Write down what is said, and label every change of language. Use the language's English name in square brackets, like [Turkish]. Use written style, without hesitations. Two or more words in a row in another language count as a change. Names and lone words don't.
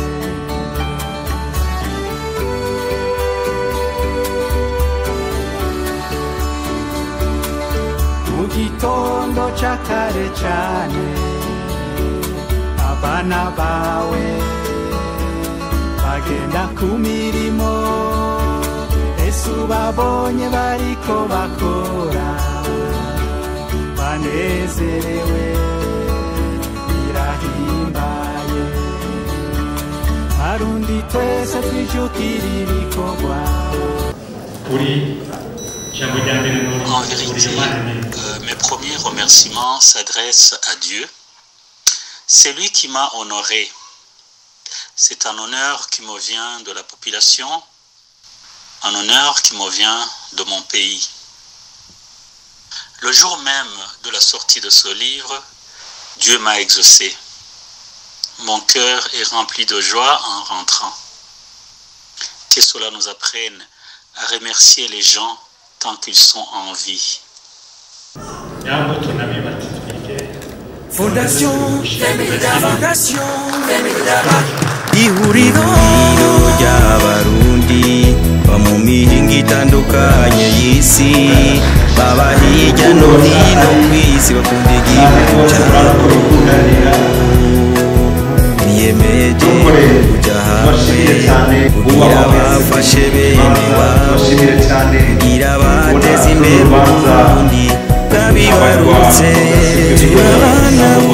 [Rundi] Mu gitondo ca kare cane abana bawe bagenda ku mirimo, ese ubabonye bariko bakora banezerewe birahimbaye. Arundi twese twijukira ibikorwa. [French] En vérité, mes premiers remerciements s'adressent à Dieu. C'est lui qui m'a honoré. C'est un honneur qui me vient de la population, un honneur qui me vient de mon pays. Le jour même de la sortie de ce livre, Dieu m'a exaucé. Mon cœur est rempli de joie en rentrant. Que cela nous apprenne à remercier les gens tant qu'ils sont en vie. [Rundi] Fondation Fondation ihuriro ry'abarundi ba mu mihingo itandukanye y'isi, baba hirya no hino ku isi bakunda igihugu cyabo, niyemeje kujya hamwe kugira bafashe bene wabo, kugira bateze imbere Uburundi bwabibarutse turabana